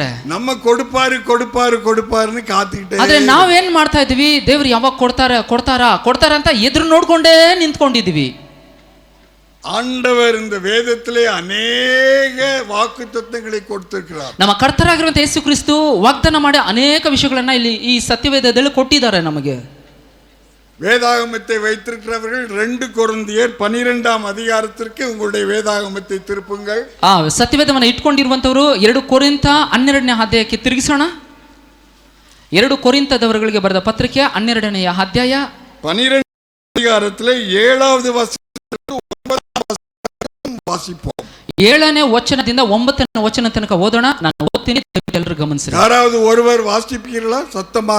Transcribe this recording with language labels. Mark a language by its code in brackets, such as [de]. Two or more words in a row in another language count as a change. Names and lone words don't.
[ta] நம்ம கொடுப்பாருன்னு காத்துக்கிட்டே. [kn] ಆದ್ರೆ ನಾವೇನ್ ಮಾಡ್ತಾ ಇದೀವಿ? ದೇವ್ರು ಯಾವಾಗ ಕೊಡ್ತಾರ ಅಂತ ಎದುರು ನೋಡ್ಕೊಂಡೇ ನಿಂತ್ಕೊಂಡಿದೀವಿ. [ta] ஆண்டவர் இந்த வேதத்திலே அநேக வாக்குத்தத்தங்களை கொடுத்திருக்கிறார். [kn] ನಮ್ಮ ಕರ್ತರಾಗಿರುವಂತ ಯೇಸು ಕ್ರಿಸ್ತು ವಾಗ್ದಾನ ಮಾಡಿ ಅನೇಕ ವಿಷಯಗಳನ್ನ ಇಲ್ಲಿ ಈ ಸತ್ಯವೇದದಲ್ಲಿ ಕೊಟ್ಟಿದ್ದಾರೆ ನಮಗೆ. [ta] வேதாகமத்தை வைத்திருக்கிறவர்கள் 2 கொரிந்தியர் 12ஆம் அதிகாரத்திற்கு உங்களுடைய வேதாகமத்தை திருப்புங்கள். [kn] ಸತ್ಯವೇದವನ್ನು ಇಟ್ಕೊಂಡಿರುವಂತವರು 2 ಕೊರಿಂಥ 12ನೇ ಅಧ್ಯಾಯಕ್ಕೆ ತಿರುಗಿಸೋಣ. 2 ಕೊರಿಂಥದವರಿಗೆ ಬರೆದ ಪತ್ರಿಕೆ 12ನೇ ಅಧ್ಯಾಯ [ta] 12 அதிகாரத்திலே 7வது வசனத்திற்கு 9வது வசனம் வாசிப்போம். [kn] 7ನೇ ವಚನದಿಂದ 9ನೇ ವಚನ ತನಕ ಓದೋಣ. ನಾನು ಓದ್ತೀನಿ, ಎಲ್ಲರೂ ಗಮನಿಸಿ. [ta] யாராவது ஒருவர் வாசிப்பீர்களா சத்தமாக?